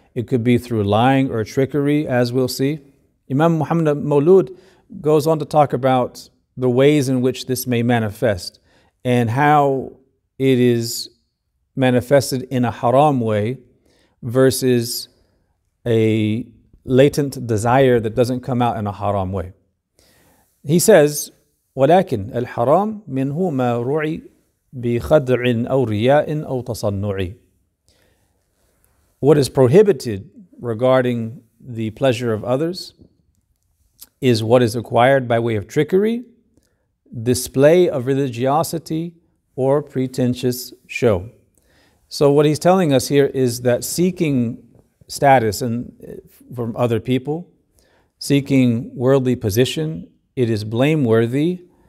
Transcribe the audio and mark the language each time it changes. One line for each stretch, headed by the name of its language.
English: It could be through lying or trickery, as we'll see. Imam Muhammad Mawlud goes on to talk about the ways in which this may manifest and how it is manifested in a haram way versus a latent desire that doesn't come out in a haram way. He says,
Arabic: وَلَكِنْ الْحَرَامِ مِنْهُ مَا رُعِي بِخَدْعٍ أَوْ رِيَاءٍ أَوْ تَصَنُّعٍ.
English: What is prohibited regarding the pleasure of others is what is acquired by way of trickery, display of religiosity, or pretentious show. So what he's telling us here is that seeking status from other people, seeking worldly position, it is blameworthy.